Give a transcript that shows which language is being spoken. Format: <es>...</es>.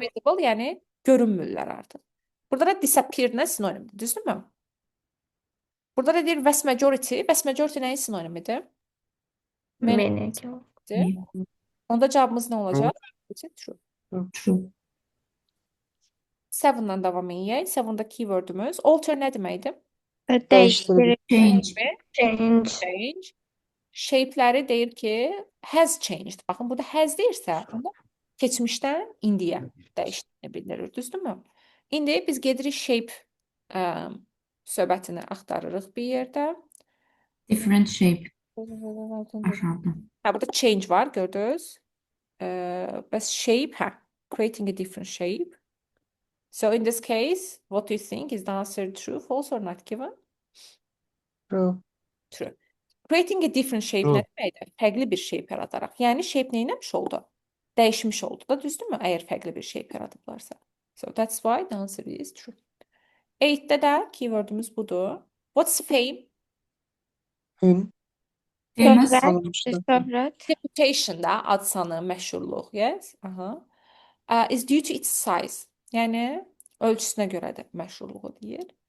<az>visible, yəni görünmürlər artıq. Burada da disappear-nə sinonimdir, düzdürmü? Burada da deyir</az> <en>vast majority.</en> <az>Vast majority nəyin sinonimidir?</az> <en>Many.</en> <az>Onda cavabımız nə olacaq?</az> <en>True. True.</en> <az>7-dan davam edək. 7-da keywordümüz alter nə deməkdir?</az> <tr>Değiştirir.</tr> <en>Change. Change. Change.</en> <az>Shape'ləri deyir ki,</az> <en>has changed.</en> <az>Baxın, burada has deyirsə, onda keçmişdən indiyə dəyişdiyini bildirir, düzdürmü? İndi biz gedirik shape söhbətini axtarırıq bir yerdə.</az> <en>Different shape.</en> <az>Aşağıda. Hə, burada change var, gördünüz. Bəs</az> <en>shape, hə, creating a different shape. So in this case, what do you think? Is the answer true, false or not given? True. True. Creating a different shape True.</en> <az>nə deməkdir? Fərqli bir shape yaradaraq. Yəni shape neyləmiş oldu? Dəyişmiş oldu da, düzdürmü? Əgər fərqli bir shape yaradıblarsa.</az> <en>So that's why the answer is true.</en> <az>8-də də keywordumuz budur.</az> <en>What's fame?</en> <az>Ün.</az> <en>Famous.</en> <tr>Şöhret. Tanınmıştır. Şöhret.</tr> <az>Reputation da ad sanı, məşhurluq, yes? Aha.</az> <en>Is due to its size.</en> <az>Yəni ölçüsünə görə də məşhurluğu deyir.</az>